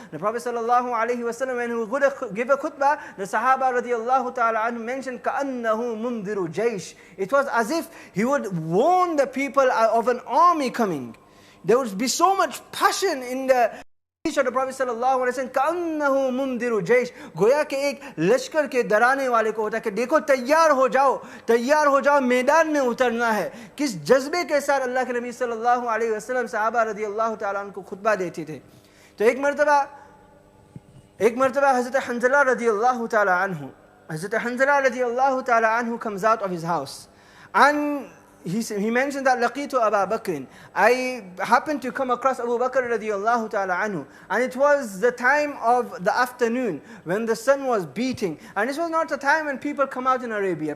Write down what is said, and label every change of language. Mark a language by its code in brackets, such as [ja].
[en] The Prophet sallallahu alaihi wasallam, when he would give a khutbah, the Sahaba radiallahu ta'ala anhu mentioned [ar] كَأَنَّهُ مُنذِرُ جَيْشٍ. [en] It was as if he would warn the people of an army coming. There would be so much passion in the speech of the Prophet sallallahu alaihi wasallam. [ar] كَأَنَّهُ مُنذِرُ جَيْشٍ, [hi] गोया के एक लश्कर के डराने वाले को होता है कि देखो तैयार हो जाओ, मैदान में उतरना है. किस जज्बे के साथ अल्लाह के नबी सल्लल्लाहु अलैहि वसल्लम सहाबा रदियल्लाहु ताला अन्हु को खुतबा देते थे. तो एक मरतबा हज़रत हंज़ला रदियल्लाहु ताला अन्हु [en] comes out of his house, and he mentioned that laqitu Abu Bakr. I happened to come across Abu Bakr radiallahu ta'ala anhu, and it was the time of the afternoon when the sun was beating, and this was not a time when people come out in Arabia.